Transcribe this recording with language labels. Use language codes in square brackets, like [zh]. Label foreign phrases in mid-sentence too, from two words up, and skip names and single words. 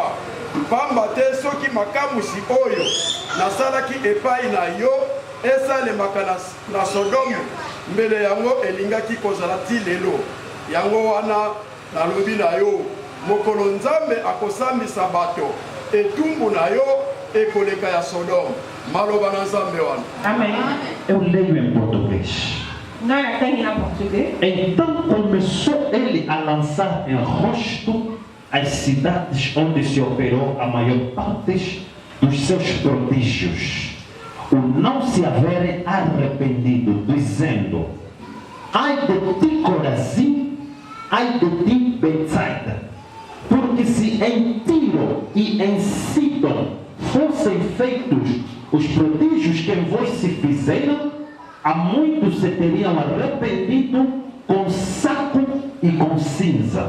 [ln] Pamba te soki makamusi oyo nasalaki epai na yo esalemaka na Sodomu, mbele yango elingaki kozala ti lelo. Yango wana nalobi na yo, mokolo Nzambe akosambisa bato, etumbu na yo ekoleka ya Sodomu. Maloba na Nzambe wana. [pt] Amém. Eu leio em português. Então começou ele a lançar em rosto as cidades onde se operou a maior parte dos seus prodígios, o não se haverem arrependido, dizendo: ai de ti Corazim, ai de ti Betsaida, porque se em Tiro e em Sidon fossem feitos os prodígios que em vós se fizeram, há muitos se teriam arrependido com saco e com cinza.